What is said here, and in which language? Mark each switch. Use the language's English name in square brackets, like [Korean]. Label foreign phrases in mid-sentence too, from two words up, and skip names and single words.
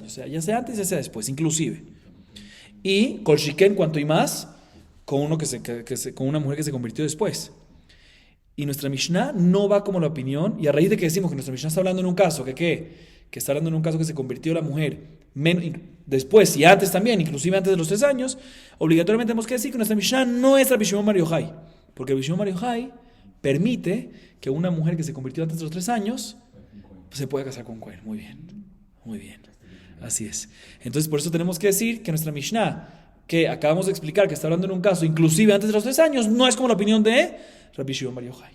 [Spanish] O sea, ya sea antes, ya sea después, inclusive. Y [Hebrew] כל שכן, [Spanish] cuanto y más, con una mujer que se convirtió después. Y nuestra Mishnah no va como la opinión, y a raíz de que decimos que nuestra Mishnah está hablando en un caso, que está hablando en un caso que se convirtió la mujer después y antes también, inclusive antes de los 3 años, obligatoriamente tenemos que decir que nuestra Mishnah no es Rabbi Shimon bar Yochai, porque Rabbi Shimon bar Yochai permite que una mujer que se convirtió antes de los 3 años se pueda casar con Cohen. Muy bien, así es. Entonces por eso tenemos que decir que nuestra Mishnah, que acabamos de explicar que está hablando en un caso inclusive antes de los 3 años, no es como la opinión de Rabbi Shimon bar Yochai.